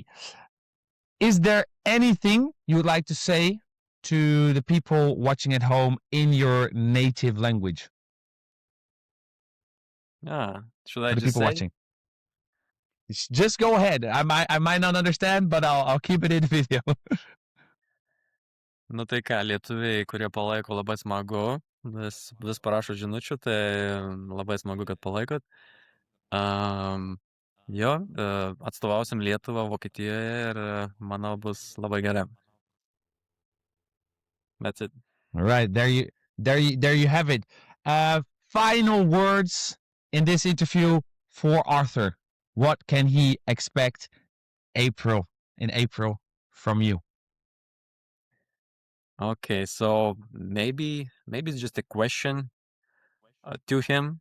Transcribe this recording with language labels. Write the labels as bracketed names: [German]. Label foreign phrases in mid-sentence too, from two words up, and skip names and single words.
[English] Is there anything you would like to say to the people watching at home in your native language? Yeah. Should I For the just people say? watching, just go ahead. I might not understand, but I'll keep it in video. [Lithuanian] Nu tai ką, lietuviai, kurie palaiko, labai smagu. Vis parašo žinučių, tai labai smagu, kad palaikot. Jo, atstovausim Lietuvą Vokietijoje ir manau bus labai gerai. [English] That's it. All right, there you have it. Final words in this interview for Arthur. What can he expect in April from you? Okay, so maybe it's just a question to him.